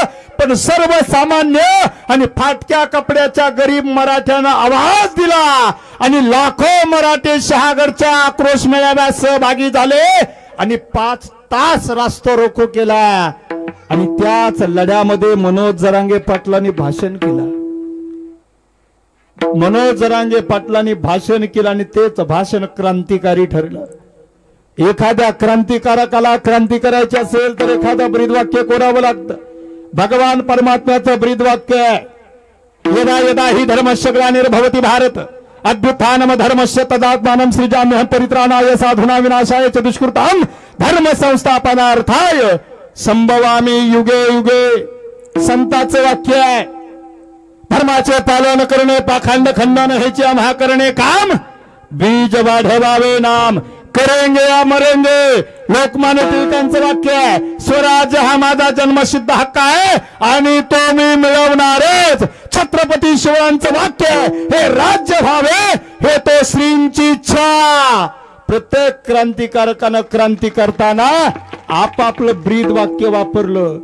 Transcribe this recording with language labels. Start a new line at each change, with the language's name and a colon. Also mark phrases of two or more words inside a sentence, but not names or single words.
Marathi: पण सर्वसामान्य आणि फाटक्या कपड्याच्या गरीब मराठ्यांना आवाज दिला आणि लाखो मराठे शहागडच्या आक्रोश मेळाव्यात सहभागी झाले आणि 5 तास रास्ता रोको केला आणि त्याच लढ्यामध्ये मनोज जरांगे पाटलांनी भाषण केलं. मनोज जरांगे पाटलांनी भाषण केलं आणि तेच भाषण क्रांतिकारी ठरलं. एखाद्या क्रांतिकारकाला क्रांती करायची असेल तर एखादं ब्रीदवाक्य कोरावं लागतं. भगवान परमात्म्याचं ब्रीदवाक्य आहे,
Sanskrit: यदा यदा हि धर्मस्य ग्लानिर्भवति भारत अभ्युत्थानम धर्मस्य तदात्मानं सृजाम्यहं परित्राणाय साधूनां विनाशाय च दुष्कृतां धर्म संस्थापनार्थाय संभवामि युगे युगे.
Marathi: संतांचं वाक्य आहे, धर्माचे पालन करणे पाखंड खंडन हेचे आम्हा करणे काम, बीज वाढवावे नाम,
Hindi: करेंगे या मरेंगे.
Marathi: लोकमान्य टिळकांचं वाक्य आहे, स्वराज्य हा माझा जन्मसिद्ध हक्क आहे आणि तो मी मिळवणारच. छत्रपती शिवाजींचं वाक्य आहे, हे राज्य व्हावे हे तो श्रींची इच्छा. प्रत्येक क्रांतिकारकानं क्रांती करताना आपापलं ब्रीद वाक्य वापरलं.